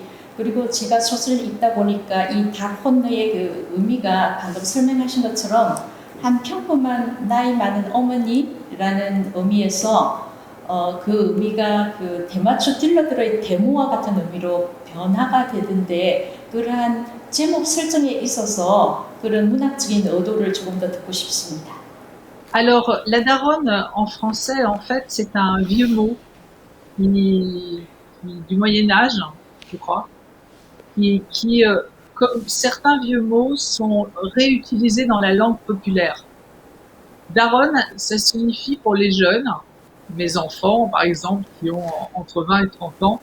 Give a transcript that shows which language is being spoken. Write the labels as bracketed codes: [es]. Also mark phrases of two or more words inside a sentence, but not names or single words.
[ko] 그리고 제가 소설을 읽다 보니까 이 다혼느의 그 의미가 방금 설명하신 것처럼 한 평범한 나이 많은 어머니라는 의미에서 그 의미가 그 대마초 딜러들의 데모와 같은 의미로 변화가 되던데, 그러한 제목 설정에 있어서 그런 문학적인 의도를 조금 더 듣고 싶습니다. [fr] Alors, la daronne en français, en fait, c'est un vieux mot du Moyen-Âge, je crois, qui comme certains vieux mots, sont réutilisés dans la langue populaire. Daronne, ça signifie pour les jeunes, mes enfants, par exemple, qui ont entre 20 et 30 ans.